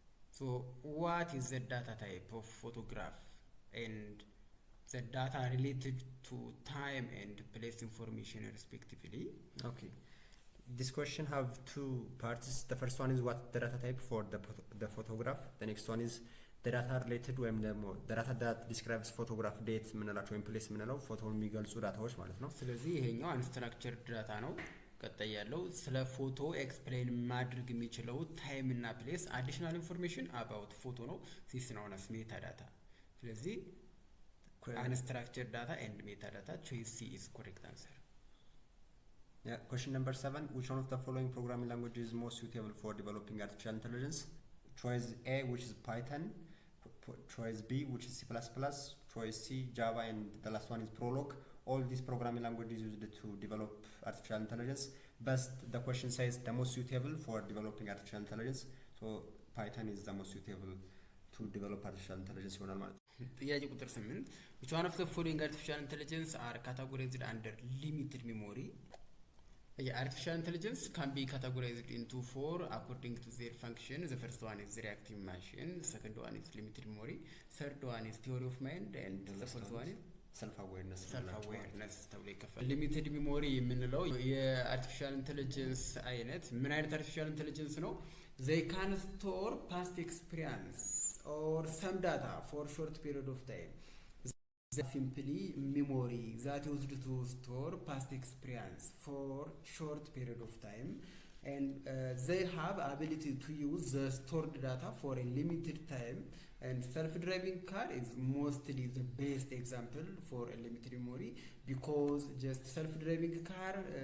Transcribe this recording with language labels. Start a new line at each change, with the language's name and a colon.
English: So what is the data type of photograph and the data related to time and place information respectively? Okay. This question have two parts. The first one is what the data type for the photograph. The next one is the data related ወይም ደግሞ the data that describes photograph date
Amharic: ምንላቸው ወይም
English: place
Amharic: ምንለው ፎቶውን የሚገልጹ ዳታዎች ማለት ነው። ስለዚህ ይሄኛው unstructured ዳታ ነው። ቀጣይ ያለው ስለ ፎቶ ኤክስፕሌን ማድረግ የሚችለው ታይም እና ፕሌስ አዲሽናል ኢንፎርሜሽን አባውት ፎቶ ነው።
English: this known as metadata. ስለዚህ unstructured data and metadata, choice C is correct answer. Yeah, question number 7, which one of the following programming languages is most suitable for developing artificial intelligence? Choice A, which is Python, choice B, which is C++, choice C, Java, and the last one is Prolog. All these programming languages used to develop artificial intelligence, but the question says the most suitable for developing artificial intelligence. So Python is the most suitable to develop artificial intelligence
Amharic: ይሆናል ማለት ነው። ጥያቄ ቁጥር 8
English: which one of the following artificial intelligence are categorized under limited memory? Artificial intelligence can be categorized into 4 according to their function. The first one is reactive machine, the second one is limited memory, third one is theory of mind, and the fourth one is self-awareness
Amharic: ተብሎ ይከፈላል። ሊሚትድ ሚሞሪ የምንለው የአርቲፊሻል ኢንተለጀንስ አይነት ምን አይነት አርቲፊሻል ኢንተለጀንስ ነው?
English: they can store past experience or some data for short period of time. Simply memory that used to store past experience for short period of time, and they have ability to use the stored data for a limited time, and self-driving car is mostly the best example for a limited memory because just self-driving car